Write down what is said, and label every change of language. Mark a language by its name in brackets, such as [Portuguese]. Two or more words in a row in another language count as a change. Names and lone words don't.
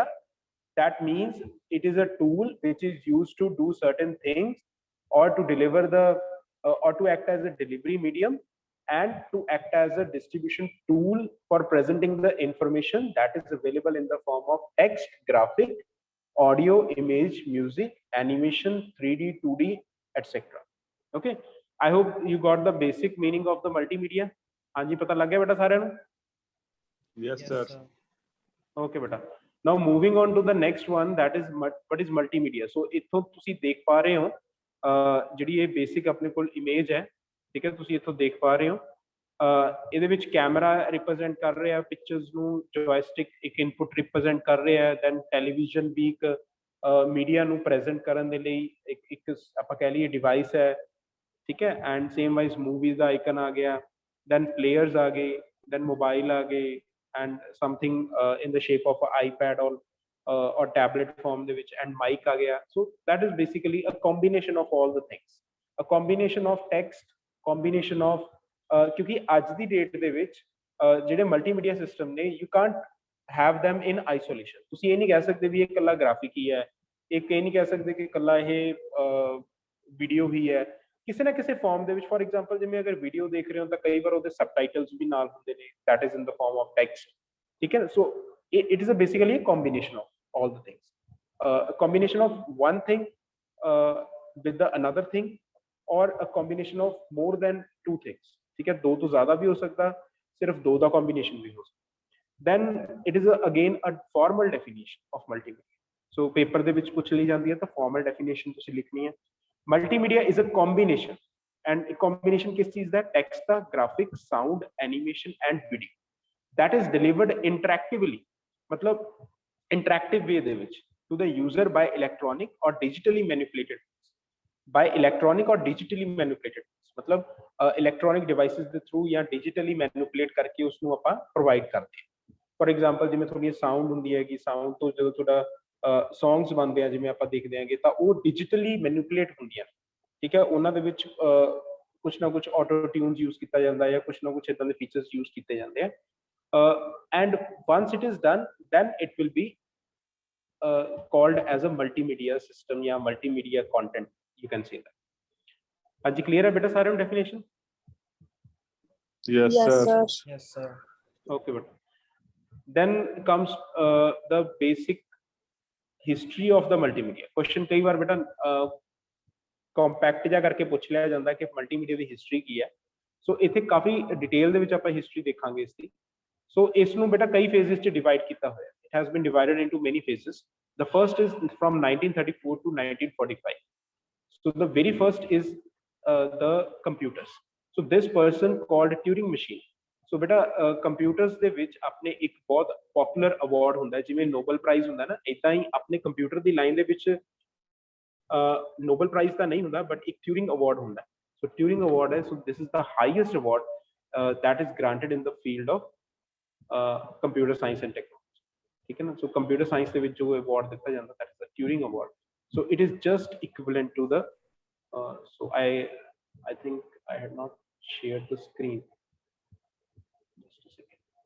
[English] That means it is a tool which is used to do certain things or to deliver the or to act as a delivery medium and to act as a distribution tool for presenting the information that is available in the form of text, graphic, audio, image, music, animation, 3D, 2D, etc. Okay, I hope you got the basic meaning of the multimedia. [Punjabi] ਹਾਂ ਜੀ, ਪਤਾ ਲੱਗ ਗਿਆ ਬੇਟਾ ਸਾਰੇ ਨੂੰ? [English] Yes, sir. Okay बेटा. Now moving on to the next one, that is what is multimedia. [Punjabi] So ਇੱਥੋਂ ਤੁਸੀਂ ਦੇਖ ਪਾ ਰਹੇ ਹੋ ਜਿਹੜੀ ਇਹ basic ਆਪਣੇ ਕੋਲ image ਹੈ, ਠੀਕ ਹੈ, ਤੁਸੀਂ ਇੱਥੋਂ ਦੇਖ ਪਾ ਰਹੇ ਹੋ. ਇਹਦੇ ਵਿੱਚ ਕੈਮਰਾ ਰਿਪਰੈਜ਼ੈਂਟ ਕਰ ਰਿਹਾ ਪਿਕਚਰਸ ਨੂੰ, ਜੋਇਸਟਿਕ ਇੱਕ ਇਨਪੁਟ ਰਿਪਰੈਜ਼ੈਂਟ ਕਰ ਰਿਹਾ, ਦੈਨ ਟੈਲੀਵਿਜ਼ਨ ਵੀ ਇੱਕ ਮੀਡੀਆ ਨੂੰ ਪ੍ਰੈਜ਼ੈਂਟ ਕਰਨ ਦੇ ਲਈ ਇੱਕ ਆਪਾਂ ਕਹਿ ਲਈਏ ਡਿਵਾਈਸ ਹੈ, [Hindi] ठीक है, [English] and same wise movies [Hindi] का आइकन आ गया, [English] then players [Hindi] आ गए, [English] then mobile [Hindi] आ गए, [English] and something in the shape of iPad [Hindi] और टैबलेट फॉर्म [Punjabi] ਦੇ ਵਿੱਚ, [Hindi] एंड माइक आ गया. [English] So that is basically a combination of all the things, a combination of text, combination of [Punjabi] ਕਿਉਂਕਿ ਅੱਜ ਦੀ ਡੇਟ ਦੇ ਵਿੱਚ ਜਿਹੜੇ ਮਲਟੀਮੀਡੀਆ ਸਿਸਟਮ ਨੇ, [English] you can't have them in isolation. [Punjabi] ਤੁਸੀਂ ਇਹ ਨਹੀਂ ਕਹਿ ਸਕਦੇ ਵੀ ਇਹ ਇਕੱਲਾ ਗ੍ਰਾਫਿਕ ਹੀ ਹੈ, ਇੱਕ ਇਹ ਨਹੀਂ ਕਹਿ ਸਕਦੇ ਕਿ ਇਕੱਲਾ ਇਹ ਵੀਡੀਓ ਹੀ ਹੈ. ਕਿਸੇ ਨਾ ਕਿਸੇ ਫਾਰਮ ਦੇ ਵਿੱਚ, [English] for example [Punjabi] ਜਿਵੇਂ ਅਗਰ ਵੀਡੀਓ ਦੇਖ ਰਹੇ ਹੋ ਤਾਂ ਕਈ ਵਾਰ ਉਹਦੇ ਸਬਟਾਈਟਲਸ ਵੀ ਨਾਲ ਹੁੰਦੇ ਨੇ, [English] that is in the form of text. [Punjabi] ਠੀਕ ਹੈ, [English] so it is basically a combination of all the things, a combination of one thing with the another thing, or a combination of more than two things. [Hindi] ठीक है, दो तो ज्यादा भी हो सकता, सिर्फ दो का combination भी हो सकता. [English] Then it is again a formal definition of multimedia. [Punjabi] So paper ਦੇ ਵਿੱਚ ਪੁੱਛ ਲਈ ਜਾਂਦੀ ਹੈ ਤਾਂ [English] formal definition [Punjabi] ਤੁਸੀਂ ਲਿਖਣੀ ਹੈ. [English] Multimedia is a combination, and a combination [Hindi] किस चीज [Punjabi] ਦਾ, text ਦਾ, [English] graphic, sound, animation and video, that is delivered interactively, [Hindi] मतलब [English] interactive way [Punjabi] ਦੇ ਵਿੱਚ, [English] to the user by electronic or digitally manipulated, by electronic or digitally manipulated, [Punjabi] मतलब [English] electronic devices [Punjabi] ਦੇ through ਜਾਂ [English] digitally manipulate [Punjabi] ਕਰਕੇ ਉਸ ਨੂੰ ਆਪਾਂ provide ਕਰਦੇ ਹਾਂ. For example ਜਿਵੇਂ ਤੁਹਾਡੀ ਸਾਊਂਡ ਹੁੰਦੀ ਹੈ ਕਿ ਸਾਊਂਡ ਤੋਂ ਜਦੋਂ ਤੁਹਾਡਾ ਸੌਂਗਸ ਬਣਦੇ ਆ, ਜਿਵੇਂ ਆਪਾਂ ਦੇਖਦੇ ਆਂਗੇ ਤਾਂ ਉਹ [English] digitally manipulate [Punjabi] ਹੁੰਦੀਆਂ, ਠੀਕ ਹੈ, ਉਹਨਾਂ ਦੇ ਵਿੱਚ ਕੁਛ ਨਾ ਕੁਛ [English] auto tunes [Punjabi] ਯੂਜ਼ ਕੀਤਾ ਜਾਂਦਾ ਹੈ, ਜਾਂ ਕੁਛ ਨਾ ਕੁਛ ਇਦਾਂ ਦੇ ਫੀਚਰਸ ਯੂਜ਼ ਕੀਤੇ ਜਾਂਦੇ ਆ, [English] and once it is done, then it will be called as a multimedia system ਜਾਂ multimedia content, you can say that. [Punjabi] ਹਾਂਜੀ, ਕਲੀਅਰ ਹੈ ਬੇਟਾ ਸਾਰਿਆਂ ਨੂੰ ਡੈਫੀਨੇਸ਼ਨ? [English] Yes, sir. Yes, sir. Okay, but then comes the basic history of the multimedia. [Punjabi] Question ਕਈ ਵਾਰ ਬੇਟਾ ਕੰਪੈਕਟ ਜਿਹਾ ਕਰਕੇ ਪੁੱਛ ਲਿਆ ਜਾਂਦਾ ਕਿ ਮਲਟੀਮੀਡੀਆ ਦੀ ਹਿਸਟਰੀ ਕੀ ਹੈ. ਸੋ ਇੱਥੇ ਕਾਫੀ ਡਿਟੇਲ ਦੇ ਵਿੱਚ ਆਪਾਂ ਹਿਸਟਰੀ ਦੇਖਾਂਗੇ ਇਸ ਦੀ. ਸੋ ਇਸ ਨੂੰ ਬੇਟਾ ਕਈ ਫੇਜ਼ਸ 'ਚ ਡਿਵਾਈਡ ਕੀਤਾ ਹੋਇਆ. [English] It has been divided into many phases. The first is from 1934 to 1945. So the very first is the computers. So this person called Turing machine. [Punjabi] So beta computers ਦੇ ਵਿੱਚ ਆਪਣੇ ਇੱਕ ਬਹੁਤ ਪਪੂਲਰ ਅਵਾਰਡ ਹੁੰਦਾ, ਜਿਵੇਂ ਨੋਬਲ ਪ੍ਰਾਈਜ਼ ਹੁੰਦਾ ਨਾ, ਇਦਾਂ ਹੀ ਆਪਣੇ ਕੰਪਿਊਟਰ ਦੀ ਲਾਈਨ ਦੇ ਵਿੱਚ ਨੋਬਲ ਪ੍ਰਾਈਜ਼ ਤਾਂ ਨਹੀਂ ਹੁੰਦਾ, ਬਟ ਇੱਕ ਟਿਊਰਿੰਗ ਅਵਾਰਡ ਹੁੰਦਾ. ਸੋ ਟਿਊਰਿੰਗ ਅਵਾਰਡ ਹੈ, [English] so this is the highest award that is granted in the field of computer science and technology. [Punjabi] ਠੀਕ ਹੈ ਨਾ, ਸੋ ਕੰਪਿਊਟਰ ਸਾਇੰਸ ਦੇ ਵਿੱਚ ਜੋ ਅਵਾਰਡ ਦਿੱਤਾ ਜਾਂਦਾ, [English] that is the Turing award. So it is just equivalent to the so I think I had not shared the screen. Just a second.